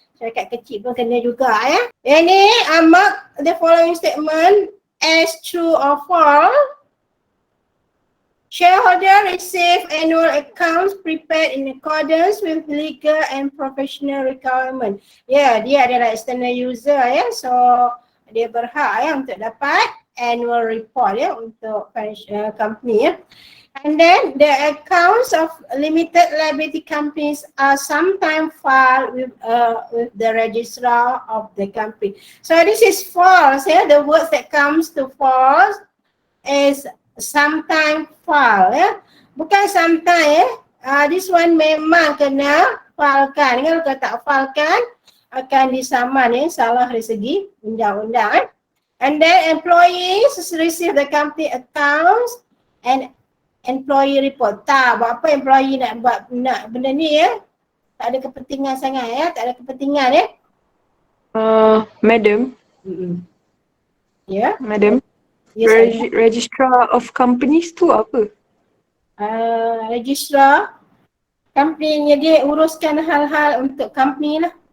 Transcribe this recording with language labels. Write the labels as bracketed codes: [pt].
[ms] Syarikat kecil pun kena juga ya. [en] Ini mark the following statement as true or false. Shareholder receive annual accounts prepared in accordance with legal and professional requirement. [ms] Ya, dia adalah external user ya. So dia berhak ya untuk dapat annual report ya untuk financial company ya. [en] And then the accounts of limited liability companies are sometimes filed with the registrar of the company. So this is false. Yeah? The words that comes to false is sometimes filed. [ms] Yeah? Bukan sometimes. [en] This one [ms] memang kena filekan. Kalau tak filekan akan disaman salah dari segi undang-undang. [en] And then employees receive the company accounts and employee report. [ms] Tak, buat apa employee nak buat benda ni ya? Tak ada kepentingan sangat ya, tak ada kepentingan ya. Madam. Ya. Madam. [en] Yes, [ms] Registrar of companies tu apa? Registrar company dia uruskan hal-hal untuk company lah.